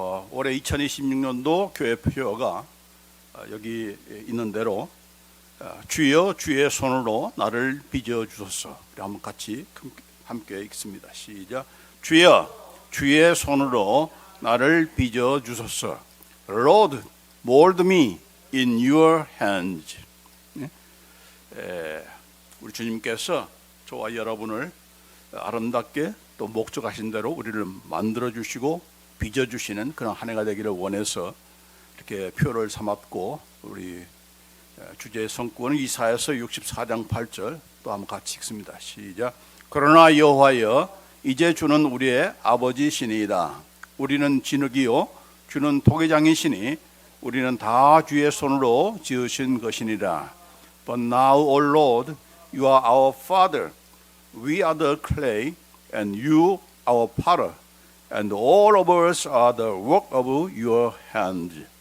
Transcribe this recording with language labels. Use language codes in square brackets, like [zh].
[ko] 올해 2026년도 교회표가 여기 있는 대로 주여 주의 손으로 나를 빚어 주소서. 한번 같이 함께 읽습니다. 시작. 주여 주의 손으로 나를 빚어 주소서. [en] Lord, mold me in your hands. [ko] 우리 주님께서 저와 여러분을 아름답게 또 목적하신 대로 우리를 만들어 주시고 빚어 주시는 그런 한 해가 되기를 원해서 이렇게 표를 삼았고, 우리 주제의 성구는 이사야서 64장 8절 또 한번 같이 읽습니다. 시작. 그러나 여호와여 이제 주는 우리의 아버지시니이다. 우리는 진흙이요 주는 토기장이시니 우리는 다 주의 손으로 지으신 것이니라. [en] But now, O Lord, you are our Father. We are the clay, and you our potter, and all of us are the work of your hands.